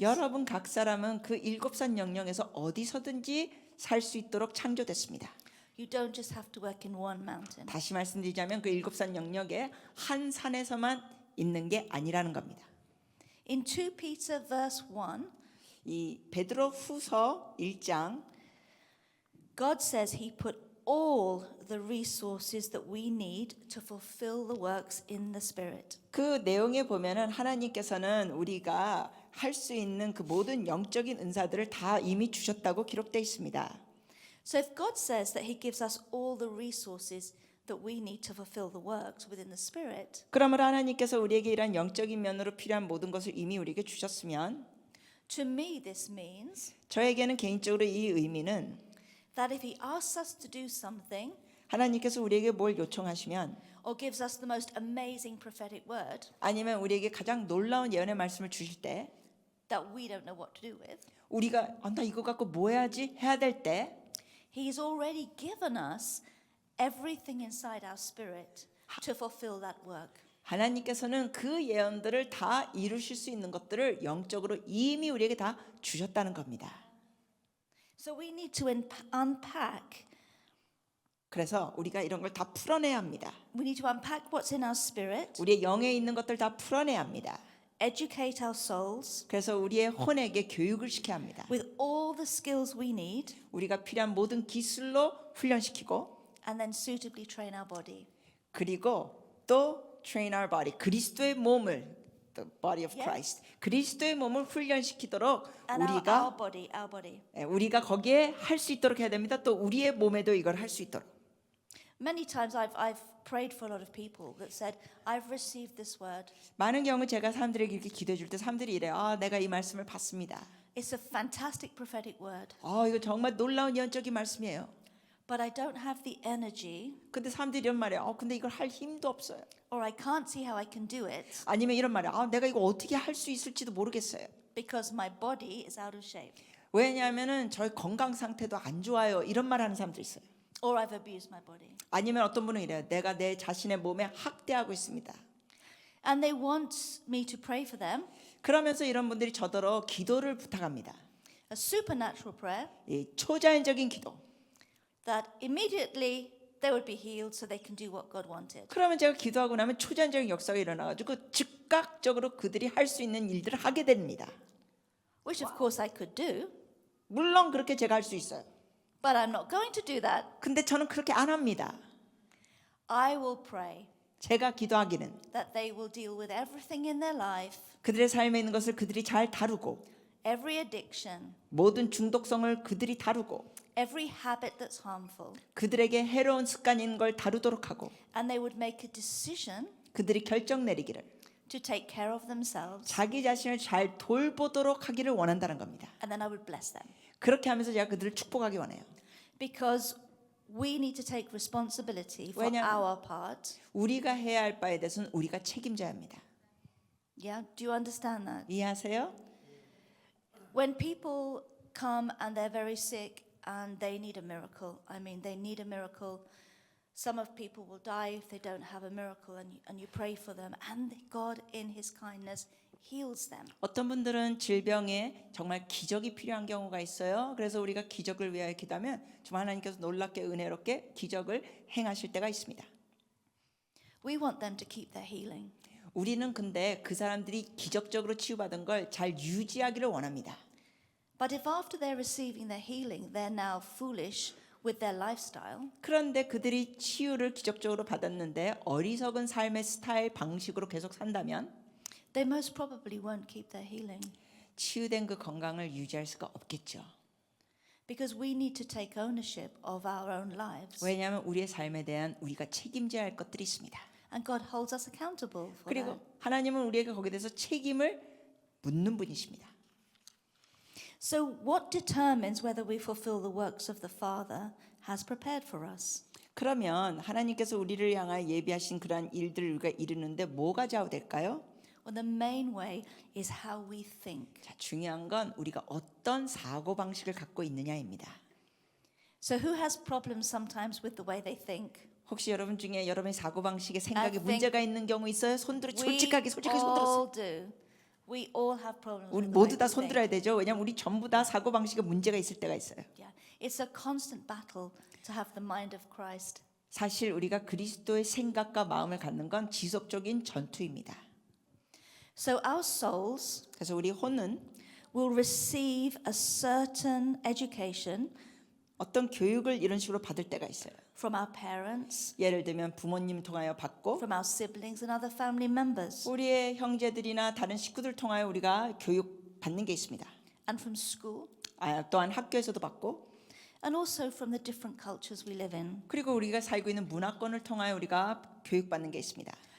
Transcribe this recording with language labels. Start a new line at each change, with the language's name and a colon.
Korean: 여러분 각 사람은 그 일곱 산 영령에서 어디서든지 살 수 있도록 창조됐습니다.
English: You don't just have to work in one mountain.
Korean: 다시 말씀드리자면 그 일곱 산 영역에 한 산에서만 있는 게 아니라는 겁니다.
English: In 2 Peter verse 1,
Korean: 이 베드로 후서 1장
English: God says he put all the resources that we need to fulfill the works in the Spirit.
Korean: 그 내용에 보면은 하나님께서는 우리가 할 수 있는 그 모든 영적인 은사들을 다 이미 주셨다고 기록되어 있습니다.
English: So if God says that he gives us all the resources that we need to fulfill the works within the Spirit,
Korean: 그러므로 하나님께서 우리에게 이러한 영적인 면으로 필요한 모든 것을 이미 우리에게 주셨으면
English: to me this means
Korean: 저에게는 개인적으로 이 의미는
English: that if he asks us to do something
Korean: 하나님께서 우리에게 뭘 요청하시면
English: or gives us the most amazing prophetic word
Korean: 아니면 우리에게 가장 놀라운 예언의 말씀을 주실 때
English: that we don't know what to do with,
Korean: 우리가 나 이거 갖고 뭐 해야지 해야 될 때
English: he's already given us everything inside our spirit to fulfill that work.
Korean: 하나님께서는 그 예언들을 다 이루실 수 있는 것들을 영적으로 이미 우리에게 다 주셨다는 겁니다.
English: So we need to unpack.
Korean: 그래서 우리가 이런 걸 다 풀어내야 합니다.
English: We need to unpack what's in our spirit,
Korean: 우리의 영에 있는 것들 다 풀어내야 합니다.
English: educate our souls
Korean: 그래서 우리의 혼에게 교육을 시켜야 합니다.
English: with all the skills we need,
Korean: 우리가 필요한 모든 기술로 훈련시키고
English: and then suitably train our body.
Korean: 그리고 또
English: train our body
Korean: 그리스도의 몸을
English: the body of Christ.
Korean: 그리스도의 몸을 훈련시키도록
English: And
Korean: 우리가
English: our body.
Korean: 우리가 거기에 할 수 있도록 해야 됩니다. 또 우리의 몸에도 이걸 할 수 있도록.
English: Many times I've prayed for a lot of people that said, I've received this word.
Korean: 많은 경우 제가 사람들에게 이렇게 기도해 줄 때 사람들이 이래요. 아, 내가 이 말씀을 받습니다.
English: It's a fantastic prophetic word,
Korean: 이거 정말 놀라운 예언적인 말씀이에요.
English: but I don't have the energy,
Korean: 근데 사람들이 이런 말이에요. 근데 이걸 할 힘도 없어요.
English: or I can't see how I can do it
Korean: 아니면 이런 말이에요. 내가 이거 어떻게 할 수 있을지도 모르겠어요.
English: because my body is out of shape,
Korean: 왜냐하면은 저희 건강 상태도 안 좋아요. 이런 말 하는 사람도 있어요.
English: or I've abused my body.
Korean: 아니면 어떤 분은 이래요. 내가 내 자신의 몸에 학대하고 있습니다.
English: And they want me to pray for them,
Korean: 그러면서 이런 분들이 저더러 기도를 부탁합니다.
English: a supernatural prayer,
Korean: 이 초자연적인 기도.
English: that immediately they would be healed so they can do what God wanted.
Korean: 그러면 제가 기도하고 나면 초자연적인 역사가 일어나가지고 즉각적으로 그들이 할 수 있는 일들을 하게 됩니다.
English: Which of course I could do,
Korean: 물론 그렇게 제가 할 수 있어요.
English: but I'm not going to do that.
Korean: 근데 저는 그렇게 안 합니다.
English: I will pray
Korean: 제가 기도하기는
English: that they will deal with everything in their life,
Korean: 그들의 삶에 있는 것을 그들이 잘 다루고
English: every addiction,
Korean: 모든 중독성을 그들이 다루고
English: every habit that's harmful,
Korean: 그들에게 해로운 습관인 걸 다루도록 하고
English: and they would make a decision
Korean: 그들이 결정 내리기를
English: to take care of themselves,
Korean: 자기 자신을 잘 돌보도록 하기를 원한다는 겁니다.
English: and then I would bless them.
Korean: 그렇게 하면서 제가 그들을 축복하기 원해요.
English: Because we need to take responsibility for
Korean: 왜냐하면
English: our part.
Korean: 우리가 해야 할 바에 대해서는 우리가 책임져야 합니다.
English: Yeah, do you understand that?
Korean: 이해하세요?
English: When people come and they're very sick and they need a miracle, I mean, they need a miracle. Some of people will die if they don't have a miracle, and you pray for them, and God, in His kindness, heals them.
Korean: 어떤 분들은 질병에 정말 기적이 필요한 경우가 있어요. 그래서 우리가 기적을 위하여 기도하면 정말 하나님께서 놀랍게 은혜롭게 기적을 행하실 때가 있습니다.
English: We want them to keep their healing.
Korean: 우리는 근데 그 사람들이 기적적으로 치유받은 걸 잘 유지하기를 원합니다.
English: But if after they're receiving their healing, they're now foolish with their lifestyle,
Korean: 그런데 그들이 치유를 기적적으로 받았는데 어리석은 삶의 스타일 방식으로 계속 산다면
English: they most probably won't keep their healing.
Korean: 치유된 그 건강을 유지할 수가 없겠죠.
English: Because we need to take ownership of our own lives.
Korean: 왜냐하면 우리의 삶에 대한 우리가 책임져야 할 것들이 있습니다.
English: And God holds us accountable for
Korean: 그리고
English: that.
Korean: 하나님은 우리에게 거기에 대해서 책임을 묻는 분이십니다.
English: So what determines whether we fulfill the works of the Father has prepared for us?
Korean: 그러면 하나님께서 우리를 향하여 예비하신 그러한 일들을 우리가 이루는데 뭐가 좌우될까요?
English: Well, the main way is how we think.
Korean: 자, 중요한 건 우리가 어떤 사고 방식을 갖고 있느냐입니다.
English: So who has problems sometimes with the way they think?
Korean: 혹시 여러분 중에 여러분의 사고 방식에 생각에
English: think
Korean: 문제가 있는 경우 있어요? 손들어
English: We
Korean: 솔직하게 손들었어요.
English: all do. We all have problems
Korean: 우리
English: with the way
Korean: 모두 다
English: we think.
Korean: 손들어야 되죠. 왜냐하면 우리 전부 다 사고 방식에 문제가 있을 때가 있어요.
English: Yeah. It's a constant battle to have the mind of Christ.
Korean: 사실 우리가 그리스도의 생각과 마음을 갖는 건 지속적인 전투입니다.
English: So our souls
Korean: 그래서 우리 혼은
English: will receive a certain education
Korean: 어떤 교육을 이런 식으로 받을 때가 있어요.
English: from our parents,
Korean: 예를 들면 부모님 통하여 받고
English: from our siblings and other family members,
Korean: 우리의 형제들이나 다른 식구들 통하여 우리가 교육 받는 게 있습니다.
English: and from school,
Korean: 또한 학교에서도 받고
English: and also from the different cultures we live in.
Korean: 그리고 우리가 살고 있는 문화권을 통하여 우리가 교육받는 게 있습니다.